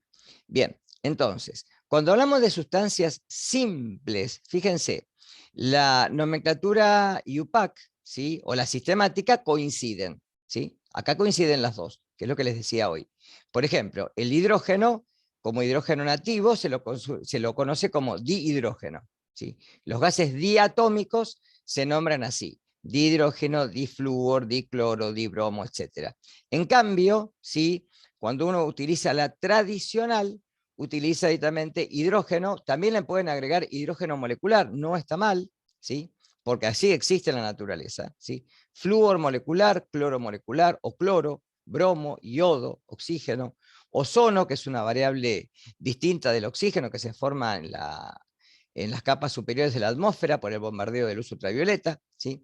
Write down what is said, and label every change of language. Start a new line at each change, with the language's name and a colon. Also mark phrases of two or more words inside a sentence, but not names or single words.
Spanish: Bien, entonces, cuando hablamos de sustancias simples, fíjense, la nomenclatura IUPAC, ¿sí? O la sistemática coinciden, ¿sí? Acá coinciden las dos, que es lo que les decía hoy. Por ejemplo, el hidrógeno, como hidrógeno nativo, se lo conoce como dihidrógeno, ¿sí? Los gases diatómicos se nombran así: dihidrógeno, difluor, dicloro, dibromo, etc. En cambio, ¿sí? Cuando uno utiliza la tradicional, utiliza directamente hidrógeno, también le pueden agregar hidrógeno molecular, no está mal, ¿sí? Porque así existe en la naturaleza, ¿sí? Flúor molecular, cloro molecular, o cloro, bromo, yodo, oxígeno, ozono, que es una variable distinta del oxígeno que se forma en las capas superiores de la atmósfera por el bombardeo de luz ultravioleta, ¿sí?